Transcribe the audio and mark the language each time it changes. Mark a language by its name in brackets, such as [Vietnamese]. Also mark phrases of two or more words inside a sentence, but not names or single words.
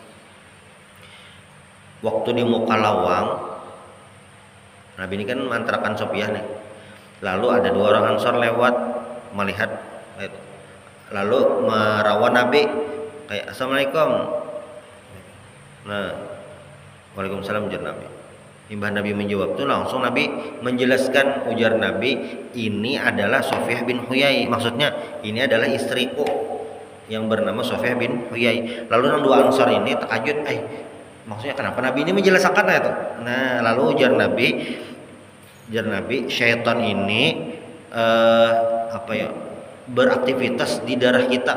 [Indonesian] Waktu di muka lawang, Nabi ini kan mantrakan Sofiyah nih. Lalu ada dua orang Ansor lewat melihat, lalu merawan Nabi kayak assalamualaikum. Nah, waalaikumsalam ujar Nabi. Imbah Nabi menjawab itu langsung Nabi menjelaskan, ujar Nabi, ini adalah Sofiyah bin Huyai. Maksudnya ini adalah istriku yang bernama Sofiyah bin Huyai. Lalu yang dua Ansor ini takjub, maksudnya kenapa Nabi ini menjelaskan itu? Nah, lalu ujar Nabi, syaitan ini beraktivitas di darah kita.